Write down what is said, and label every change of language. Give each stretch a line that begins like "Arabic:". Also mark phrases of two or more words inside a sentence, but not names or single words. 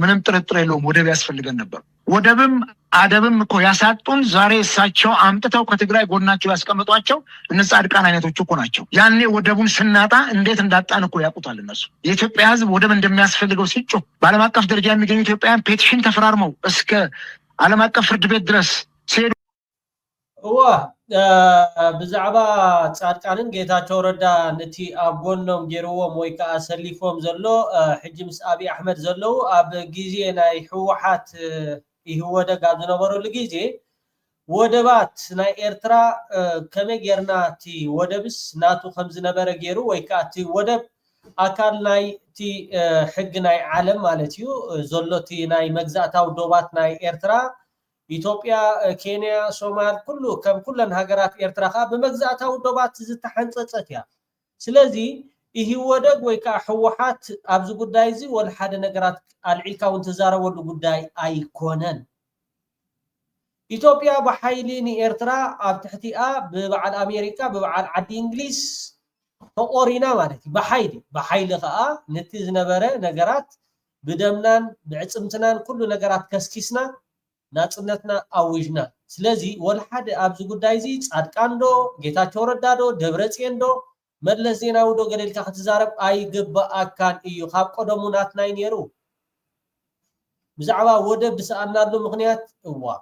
Amharic: ምንም ጥርጥር የለውም፣ ወደብ ያስፈልገን ነበር። ወደብም አደብም እኮ ያሳጡን ዛሬ እሳቸው አምጥተው ከትግራይ ጎናቸው ያስቀምጧቸው እነዚህ ጻድቃን አይነቶች እኮ ናቸው። ያኔ ወደቡን ስናጣ እንዴት እንዳጣን እኮ ያውቁታል እነሱ። የኢትዮጵያ ሕዝብ ወደብ እንደሚያስፈልገው ሲጮህ በዓለም አቀፍ ደረጃ የሚገኙ ኢትዮጵያውያን ፔቲሽን ተፈራርመው እስከ ዓለም አቀፍ ፍርድ ቤት ድረስ ሲሄዱ
Tigrinya: ብዛዕባ ጻድቃንን ጌታቸው ረዳ ነቲ ኣብ ጎኖም ጌርዎም ወይ ከዓ ሰሊፎም ዘሎ ሕጂ ምስ አብይ አህመድ ዘለው ኣብ ጊዜ ናይ ህወሓት ይህወደግ ኣብ ዝነበረሉ ጊዜ ወደባት ናይ ኤርትራ ከመይ ጌርና እቲ ወደብስ ናቱ ከም ዝነበረ ጌሩ ወይ ከዓ እቲ ወደብ ኣካል ናይ እቲ ሕጊ ናይ ዓለም ማለት እዩ ዘሎ እቲ ናይ መግዛእታዊ ዶባት ናይ ኤርትራ ኢትዮጵያ ኬንያ ሶማል ኩለን ሃገራት ኤርትራ በመግዛታው ዶባት ዝተሐንጸጸት ያ ስለዚህ ይህ ወደግ ወይ ካ ህወሓት ኣብዚ ጉዳይ እዚ ወል ሓደ ነገራት አልዒልካውን ተዛረበሉ ጉዳይ አይኮነን ኢትዮጵያ በኃይሊ ኤርትራ ኣብ ትሕቲኣ በበዓል አሜሪካ በበዓል ዓዲ እንግሊዝ ተቆሪና ማለት በኃይሊ ከዓ ነቲ ዝነበረ ነገራት ብደምናን ብዕጽምትናን ኩሉ ነገራት ከስኪስና ናጽነትና አውጅና ስለዚህ ወል ሓደ ኣብዚ ጉዳይ እዚ ጻድቃንዶ ጌታቸው ረዳዶ ደብረጽዮንዶ መለስ ዜናዊ ዶ ገለልካ ክትዛረብ አይግባአካን እዩ ካብ ቀደሙ ናትናይ ነይሩ ብዛዕባ ወደብ ብሰአናሉ ምክንያት እዋ